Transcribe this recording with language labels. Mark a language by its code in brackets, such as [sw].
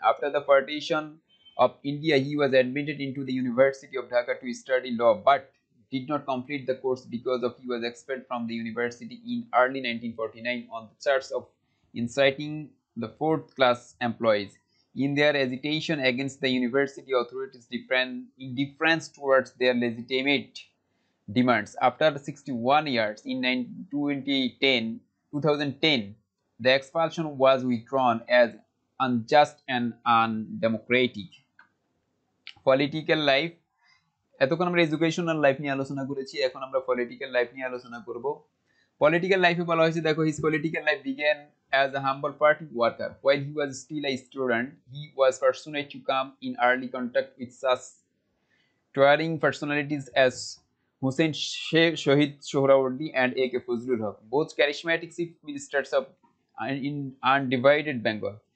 [en] After the partition of India, he was admitted into the University of Dhaka to study law, but did not complete the course because of he was expelled from the university in early 1949 on the charge of inciting the fourth class employees in their agitation against the university authorities' indifference towards their legitimate demands. After 61 years in 2010, the expulsion was withdrawn as unjust and undemocratic. Political life, [bn] এতক্ষণ আমরা educational life নিয়ে আলোচনা করেছি, এখন আমরা political life নিয়ে আলোচনা করব। পলিটিক্যাল লাইফে বলা হয়েছে, দেখো, [en] his political life began as a humble party worker. While he was still a student, he was fortunate to come in early contact with such towering personalities as Hussein Shahid Sohrawardi and A.K. Fazlul Haq, both charismatic chief ministers of in undivided Bengal.